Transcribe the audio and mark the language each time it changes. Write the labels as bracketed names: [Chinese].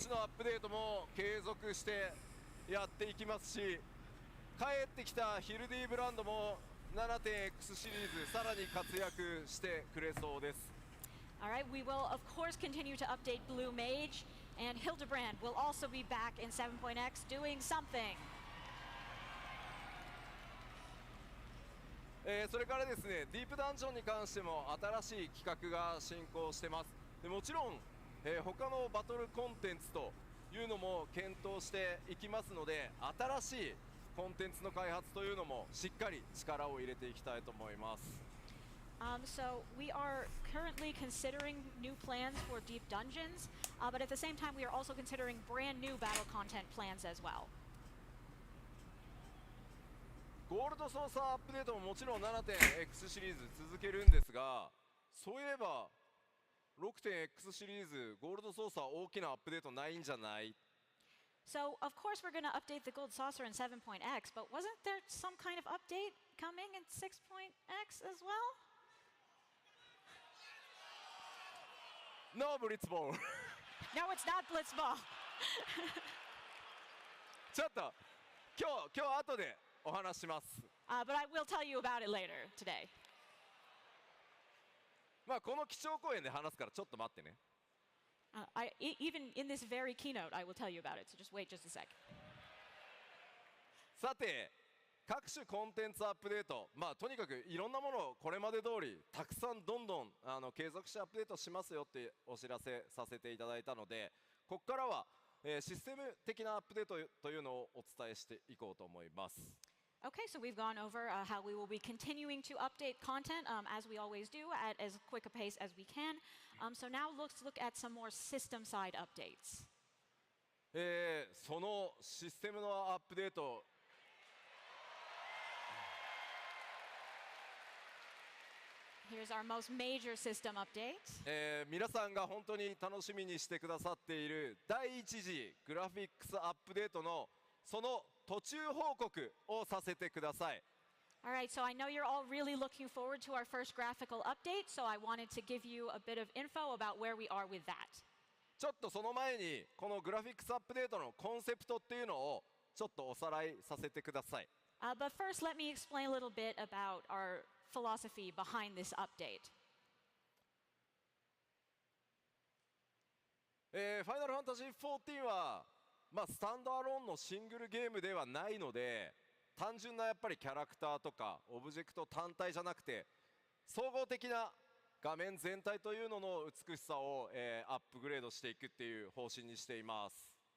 [Japanese] 士のアップデートも継続してやっていきますし、帰ってきたヒルディブランドも 7.X シリーズさらに活躍してくれそうです。 [English] Alright, we will of course continue to update Blue Mage, and Hildebrand will also be back in 7.x doing something. [Japanese] それからですね、ディープダンジョンに関しても新しい企画が進行してます。でもちろん、他のバトルコンテンツというのも検討していきますので、新しいコンテンツの開発というのもしっかり力を入れていきたいと思います。 [English] So we are currently considering new plans for Deep Dungeons, but at the same time we are also considering brand new battle content plans as well. [Japanese] ゴールドソーサーアップデートももちろん 7.X シリーズ続けるんですが、そういえば 6.X シリーズゴールドソーサー大きなアップデートないんじゃない？ [English] So of course we're going to update the Gold Saucer in 7.x, but wasn't there some kind of update coming in 6.x as well? No Blitzball No, it's not Blitzball. [Japanese] ちょっと今日後でお話します。 [English] But I will tell you about it later today. [Japanese] まあこの基調講演で話すからちょっと待ってね。 [English] Even in this very keynote, I will tell you about it. So just wait just a sec. [Japanese] さて各種コンテンツアップデート、まあとにかくいろんなものをこれまで通りたくさんどんどん継続してアップデートしますよってお知らせさせていただいたので、ここからは、システム的なアップデートというのをお伝えしていこうと思います。 [English] Okay, so we've gone over how we will be continuing to update content as we always do at as quick a pace as we can. So now let's look at some more system side updates. [Japanese] そのシステムのアップデート、 [English] Here's our most major system update. [Japanese] 皆さんが本当に楽しみにしてくださっている第一次グラフィックスアップデートのその途中報告をさせてください。 [English] All right, so I know you're all really looking forward to our first graphical update, so I wanted to give you a bit of info about where we are with that. [Japanese] ちょっとその前にこのグラフィックスアップデートのコンセプトっていうのをちょっとおさらいさせてください。 [English] But first, let me explain a little bit about our philosophy behind this update. [Japanese] ファイナルファンタジー14はまあスタンドアローンのシングルゲームではないので、単純なやっぱりキャラクターとかオブジェクト単体じゃなくて総合的な画面全体というのの美しさを、アップグレードしていくっていう方針にしています。